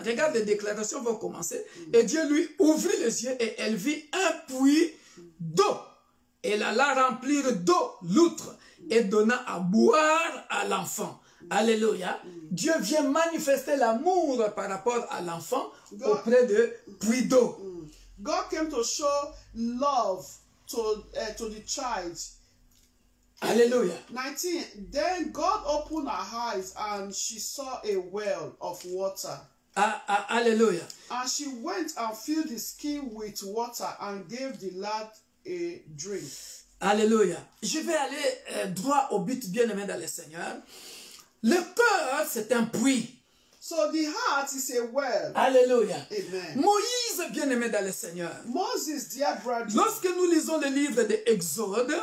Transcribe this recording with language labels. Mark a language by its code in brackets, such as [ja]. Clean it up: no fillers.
[fr] Regarde, les déclarations vont commencer. Et Dieu lui ouvrit les yeux et elle vit un puits d'eau. Elle alla remplir d'eau l'outre et donna à boire à l'enfant. Alléluia. Dieu vient manifester l'amour par rapport à l'enfant auprès de puits d'eau. [en] God came to show love to the child. Hallelujah. 19. Then God opened her eyes and she saw a well of water. Hallelujah. And she went and filled the skin with water and gave the lad a drink. Alléluia. [fr] Je vais aller droit au but, bien-aimé dans le Seigneur. Le cœur, c'est un puits. [en] So the heart is a well. Alléluia. Amen. [fr] Moïse, bien-aimé dans le Seigneur. [en] Moses, dear brother. [fr] Lorsque nous lisons le livre de Exode,